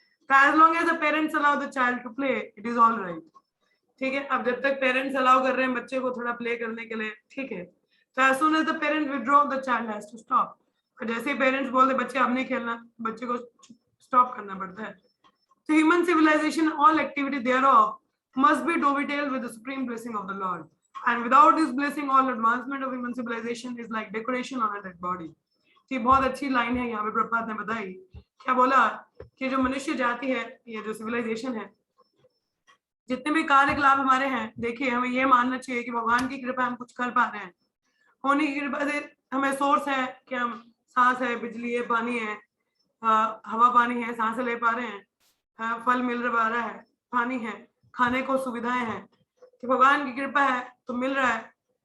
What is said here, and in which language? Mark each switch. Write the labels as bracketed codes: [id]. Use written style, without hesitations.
[en] तो as long as the parents allow the child to play, it is all right. ठीक है। [hi] अब जब तक पेरेंट्स अलाउ कर रहे हैं बच्चे को थोड़ा प्ले करने के लिए, ठीक है, तो [en] As soon as the parents withdraw, the child has to stop. [hi] और जैसे ही पेरेंट्स बोल दे बच्चे अब नहीं खेलना, बच्चे को स्टॉप करना पड़ता है। [en] तो human civilisation, all activity thereof must be dovetailed with the supreme blessing of the Lord, and without this blessing all advancement of human civilization is like decoration on a dead body। [hi] ये बहुत अच्छी line है यहाँ पे प्रभुपाद ने बताई। क्या बोला कि जो मनुष्य जाति है, ये जो सिविलाइजेशन है, जितने भी कार्यकलाप हमारे हैं, देखिए हमें ये मानना चाहिए कि भगवान की कृपा हम कुछ कर पा रहे हैं, होने की कृपा से हमें सोर्स है कि हम सांस है, बिजली है, पानी है, हवा पानी है, सांस ले पा रहे हैं, फल मिल रहा है, पानी है, खाने को सुविधाएं हैं, कि भगवान की कृपा है तो मिल रहा है।